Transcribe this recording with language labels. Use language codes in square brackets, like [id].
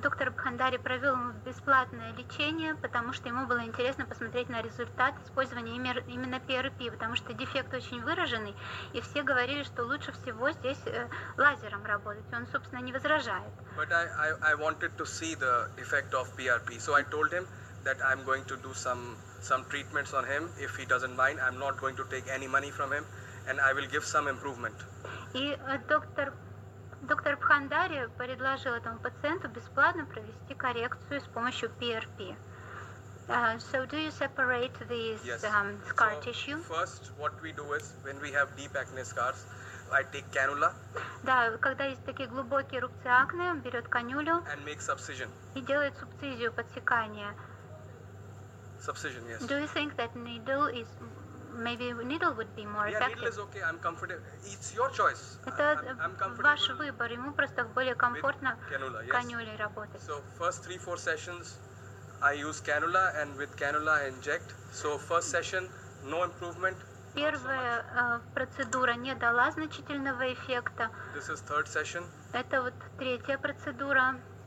[ru] доктор Бхандари провел ему бесплатное лечение, потому что ему было интересно посмотреть на результат использования именно PRP, потому что дефект очень выраженный, и все говорили, что лучше всего здесь лазером работать. Он, собственно, не возражает. [en] But I wanted to see the effect of PRP, so I told him that I'm going to do some treatments on him. If he doesn't mind, I'm not going to take any money from him, and I will give some improvement. [ru] И доктор Доктор Бхандари предложил этому пациенту бесплатно провести коррекцию с помощью PRP. [en] So do you separate these scar tissue? First, what we do is when we have deep acne scars, I take cannula. [ru] Да, когда есть такие глубокие рубцы акне, он берет канюлю [en] and make subcision. [ru] и делает субцизию, подсекание. [en] Subcision, yes. Do you think that needle is maybe needle would be more Yeah, needle effective? is okay. I'm comfortable. It's your choice. [ru] Это [en] I'm comfortable. [ru] ваш выбор, ему просто более комфортно [en] cannula, yes. [ru] канюлей работать. [en] So first 3-4 sessions, I use cannula, and with cannula I inject. So first session, no improvement. [ru] Первая процедура не дала значительного эффекта. [en] This is third session. [ru] Это вот третья процедура